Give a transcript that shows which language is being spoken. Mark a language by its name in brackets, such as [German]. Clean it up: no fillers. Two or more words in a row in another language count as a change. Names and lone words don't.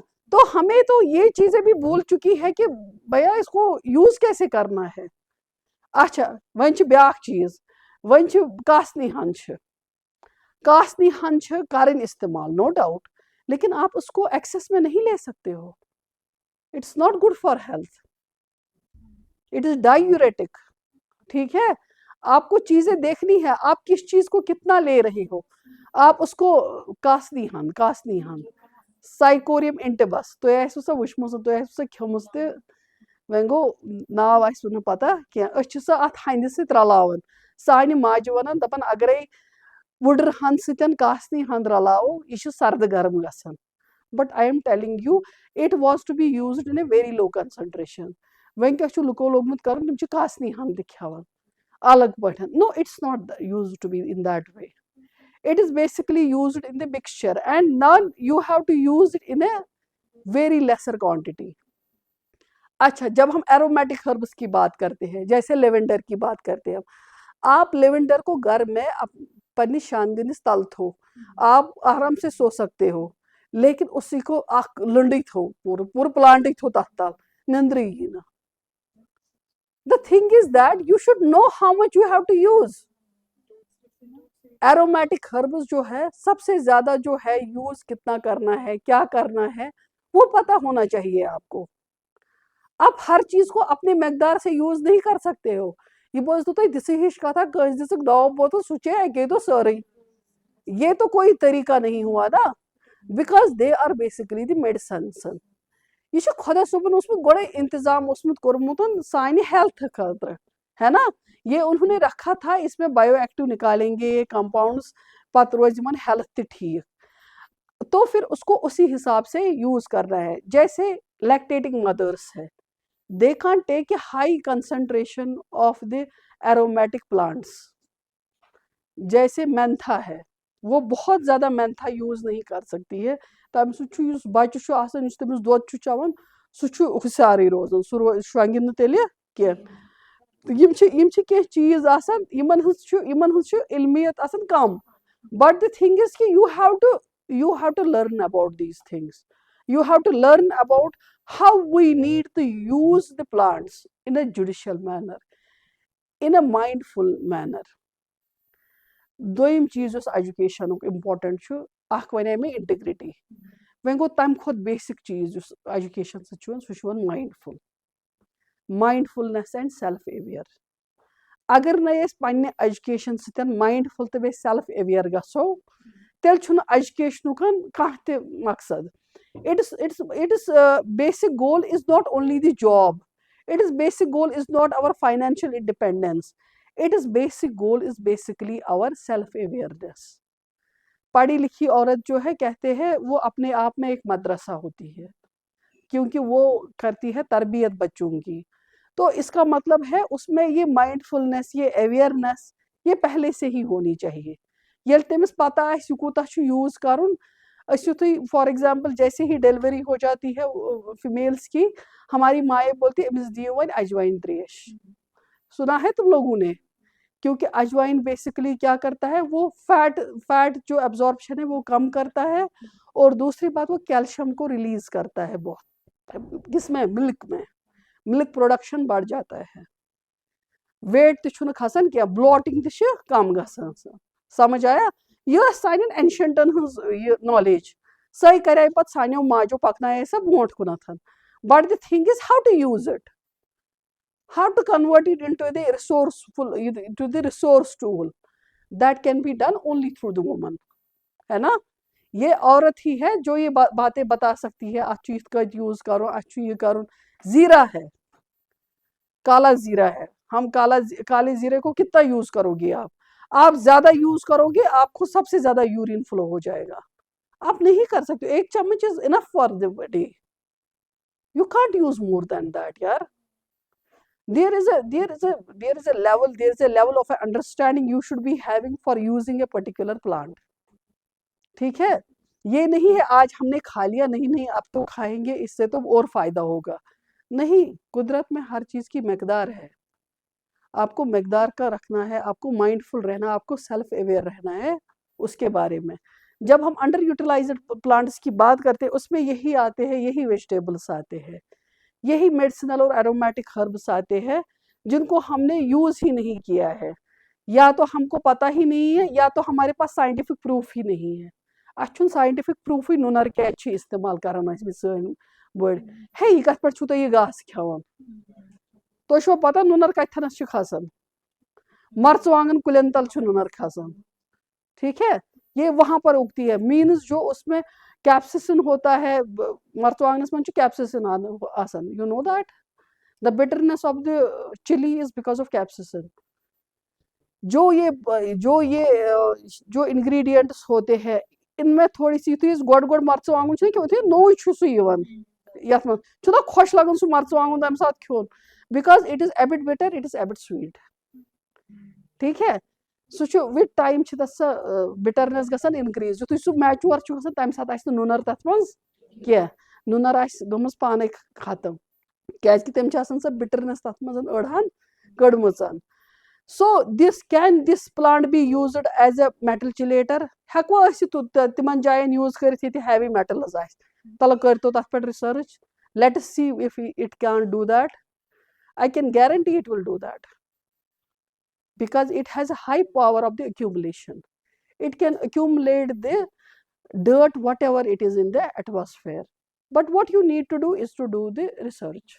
[Urdu] تو ہمیں تو یہ چیزیں بھی بھول چکی ہے کہ بھیا اس کو یوز کیسے کرنا ہے. [Kashmiri] اچھا وۄنۍ چھِ بیاکھ چیٖز, وۄنۍ چھِ کاسنی ہن چھِ, کاسنی ہن چھِ کرٕنۍ استعمال [English] no doubt, [Urdu] لیکن آپ اس کو ایکسس میں نہیں لے سکتے ہو. [English] It's not good for health, it is diuretic. [Urdu] ٹھیک ہے, آپ کو چیزیں دیکھنی ہے آپ کس چیز کو کتنا لے رہے ہو. آپ اس کو [Kashmiri] کاسنی ہن سائکوریم انٹیبس تُہۍ آسِوٕ سۄ وٕچھمٕژ تُہۍ آسِوٕ سۄ کھیٚمٕژ تہِ, وۄنۍ گوٚو ناو آسِوٕ نہٕ پتہ کینٛہہ. أسۍ چھِ سۄ اتھ ہندِ سۭتۍ رلاوان. سانہِ ماجہِ ونان دپان اگرے وُڈٕر ہند سۭتۍ کاسنی ہند رلاوو یہِ چھِ سردٕ گرم گژھان. [English] But I'm telling you it was to be used in a very low concentration. [Kashmiri] وۄنۍ کیٛاہ چھُ لُکو لوگمُت کرُن, تِم چھِ کاسنی ہن تہِ کھٮ۪وان الگ پٲٹھۍ. [English] No it's not used to be in that way. It is basically used in the mixture and now you have to use it in a very lesser quantity. [Urdu] اچھا جب ہم [English] aromatic herbs [Urdu] کی بات کرتے ہیں, جیسے لیونڈر کی بات کرتے ہیں, آپ لیونڈر کو گھر میں [Kashmiri] پننس شانگنس تل تھو, [Urdu] آپ آرام سے سو سکتے ہو, لیکن اسی کو [Kashmiri] اخ لنڈی تھو پور پلانٹ تھو تتھ تل, نندرے یی نہ. [English] The thing is that you should know how much you have to use. aromatic herbs [Urdu] جو ہے سب سے زیادہ جو ہے یوز کتنا کرنا ہے, کیا کرنا ہے, وہ پتا ہونا چاہیے آپ کو. آپ ہر چیز کو اپنے مقدار سے یوز نہیں کر سکتے ہو. [Kashmiri] یہ بوزتو تُہۍ دِسہٕ ہِش کتھا کٲنٛسہِ دِژٕکھ دوا بوتل سُہ چے اکے دۄہ سٲرٕے. [Urdu] یہ تو کوئی طریقہ نہیں ہوا نا, [English] because they are basically the medicines. [Kashmiri] یہ چھُ خۄدا صٲبن اوسمُت گۄڈے انتظام اوسمُت کوٚرمُت سانہِ ہیلتھ خٲطرٕ, [Urdu] ہے نا. یہ انہوں نے رکھا تھا اس میں [English] bio active [Urdu] نکالیں گے یہ کمپاؤنڈس, [Kashmiri] پتہ روز یمن ہیلتھ تہِ ٹھیک. [Urdu] تو پھر اس کو اسی حساب سے یوز کرنا ہے. جیسے [English] lactating mothers [Urdu] ہے, [English] they can't take a high concentration of the aromatic plants. [Urdu] جیسے مینتھا ہے, وہ بہت زیادہ مینتھا یوز نہیں کر سکتی ہے. [Kashmiri] تمہ سۭتۍ چھُ یُس بچہ چھُ آسان یُس تٔمِس دۄد چھُ چٮ۪وان سُہ چھُ ہُشارٕے روزان, سُہ شۄنگہِ نہٕ تیٚلہِ کینٛہہ. یم چھِ کینٛہہ چیٖز آسان یمن ہٕنٛز چھِ علمیت آسان کم. [English] بٹ the thing is کہ you have to learn about these things. You have to learn about how we need to use the plants in a judicial manner, in a mindful manner. [Kashmiri] دوٚیِم چیٖز یُس ایجوکیشنُک امپارٹنٹ چھُ, اکھ ونے مےٚ انٹیگرٹی. وۄنۍ گوٚو تمہِ کھۄتہٕ بیسک چیٖز یُس ایجوکیشن سۭتۍ چھُ یِوان سُہ چھُ یِوان مایِنڈفُل, [English] mindfulness and self aware. [Kashmiri] اگر نہٕ أسۍ پننہِ ایجوکیشن سۭتۍ مایِنڈفُل تہٕ بیٚیہِ [English] self aware [Kashmiri] گژھو تیٚلہِ چھُنہٕ ایجوکیشنُک کانٛہہ تہِ مقصد. [English] Its basic goal is not only the job. Its basic goal is not our financial independence. Its basic goal is basically our self-awareness. [Urdu] پڑھی لکھی عورت جو ہے کہتے ہیں وہ اپنے آپ میں ایک مدرسہ ہوتی ہے, کیونکہ وہ کرتی ہے تربیت بچوں کی. تو اس کا مطلب ہے اس میں یہ مائنڈ فلنس, یہ اویئرنیس یہ پہلے سے ہی ہونی چاہیے. [Kashmiri] ییٚلہِ تٔمِس پتہ آسہِ یہِ کوٗتاہ چھُ یوٗز کرُن, أسۍ تُہۍ [English] for example [Urdu] جیسے ہی ڈیلیوری ہو جاتی ہے فیمیلس کی, ہماری مائیں بولتی ہے [Kashmiri] امس دیو وۄنۍ اجوائن تریش. [Urdu] سنا ہے تم لوگوں نے, کیونکہ اجوائن بیسکلی کیا کرتا ہے, وہ فیٹ جو ایبزارپشن ہے وہ کم کرتا ہے, اور دوسری بات وہ کیلشیم کو ریلیز کرتا ہے بہت. کس میں, ملک پروڈکشن بڑھ جاتا ہے, [Kashmiri] ویٹ تہِ چھُنہٕ کھسان کینٛہہ, بلوٹنگ تہِ چھِ کم گژھان. [Urdu] سمجھ آیا, [Kashmiri] یہ سانٮ۪ن اینشنٹن ہٕنٛز یہ نالیج, سۄے کرے پتہٕ سانیو ماجو پکنایے سۄ برونٛٹھ کُنتھ. [English] But the thing is how to use it, how to convert it into the resource tool that can be done only through the woman. [Urdu] ہے نا, یہ عورت ہی ہے جو یہ باتیں بتا سکتی ہے, [Kashmiri] اتھ چھُ یِتھ کٔٹھۍ یوز کرُن, اتھ چھُ یہ کرُن. [Urdu] زیرہ ہے, کالا زیرہ ہے, ہم کالے زیرے کو کتنا یوز کرو گے آپ زیادہ یوز کرو گے آپ کو سب سے زیادہ [English] urine flow [Urdu] ہو جائے گا. آپ نہیں کر سکتے. 1 چمچ [English] is enough for the day. You can't use more than that, yaar. There is a level of understanding you should be having for using a particular plant. [Urdu] ٹھیک ہے, یہ نہیں ہے آج ہم نے کھا لیا, نہیں اب تو کھائیں گے اس سے تو اور فائدہ ہوگا. نہیں, قدرت میں ہر چیز کی مقدار ہے. آپ کو مقدار کا رکھنا ہے, آپ کو مائنڈ فل رہنا, آپ کو [English] self aware [Urdu] رہنا ہے اس کے بارے میں. جب ہم [English] under utilized plants [Urdu] کی بات کرتے ہیں اس میں یہی آتے ہیں, یہی ویجیٹیبلس آتے ہیں, یہی میڈیسنل اور [English] aromatic herbs [Urdu] آتے ہیں جن کو ہم نے یوز ہی نہیں کیا ہے, یا تو ہم کو پتہ ہی نہیں ہے یا تو ہمارے پاس [English] scientific proof [Urdu] ہی نہیں ہے. [Kashmiri] اچھن [English] scientific proof [Kashmiri] نُنر کیٛازِ چھِ استعمال کران ٲسمٕتۍ سٲنۍ بٔڑۍ, ہے یہِ کتھ پٮ۪ٹھ چھُو تُہۍ یہِ گاسہٕ کھٮ۪وان, تۄہہِ چھُوا پتہ نُنر کتھٮ۪نس چھِ کھسان, مرژٕوانگن کُلٮ۪ن تل چھُ نُنر کھسان. [Urdu] ٹھیک ہے, یہ وہاں پر اگتی ہے. مینز جو اس میں کیپسسن ہوتا ہے, [Kashmiri] مرژٕوانگنس منٛز چھُ کیپسسن آسان. [English] You know that the bitterness of the chili is because of capsaicin. [Urdu] جو انگریڈینٹس ہوتے ہیں ان میں تھوڑی سی [Kashmiri] یُتھُے أسۍ گۄڈٕ مرژٕوانگُن چھُنہ کھٮ۪وان یُتھُے نوٚو چھُ سُہ یِوان یتھ منٛز چھُنہ خۄش لگان سُہ مرژٕوانگُن تمہِ ساتہٕ کھیوٚن, [English] because it is a bit bitter, it is a bit sweet. [Urdu] ٹھیک ہے, [Kashmiri] سُہ چھُ [English] with time [Kashmiri] چھِ تتھ سۄ بِٹرنس گژھان انکریز. یُتھُے سُہ میچور چھُ گژھان تمہِ ساتہٕ آسہِ نہٕ نُنر تتھ منٛز کینٛہہ, نُنر آسہِ گٔمٕژ پانے ختم, کیازِ تٔمۍ چھِ آسان سۄ بِٹرنس تتھ منٛز أڑہن کٔڑمٕژ. [English] So this plant be used as a metal chelator, [Kashmiri] ہٮ۪کوا أسۍ تِمن جاین یوٗز کٔرِتھ ییٚتہِ [English] heavy metals [Kashmiri] آسہِ, تلہٕ کٔرتو تتھ پٮ۪ٹھ رِسٲرٕچ, [English] لیٹ us see if it can do that. I can guarantee it will do that, because it has a high power of the accumulation. It can accumulate the dirt, whatever it is in the atmosphere. But what you need to do is to do the research.